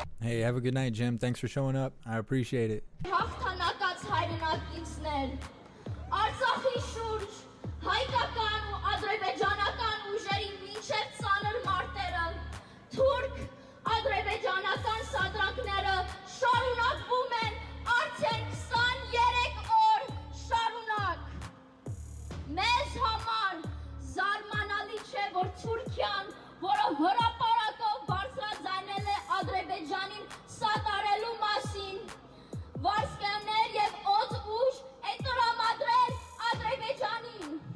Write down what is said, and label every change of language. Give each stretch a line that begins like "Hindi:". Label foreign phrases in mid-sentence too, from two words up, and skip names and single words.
English: Hey, have a good night, Jim. Thanks for showing up. I appreciate it.
Armenian: Հաղթանակած հայրենակիցներ, Արցախի շուրջ հայկական ու ադրբեջանական ուժերի մինչև ծանր մարտերը, թուրք ադրբեջանական սադրանքները շարունակվում են արդեն 23 օր շարունակ։ Մեզ համար զարմանալի չէ, որ Թուրքիան, որը հրապարակով բարձրաձայնել է Ադրբեջանին սատարելու մասին, վարսկերներ և օդ ուժ է տրամադրել Ադրբեջանին։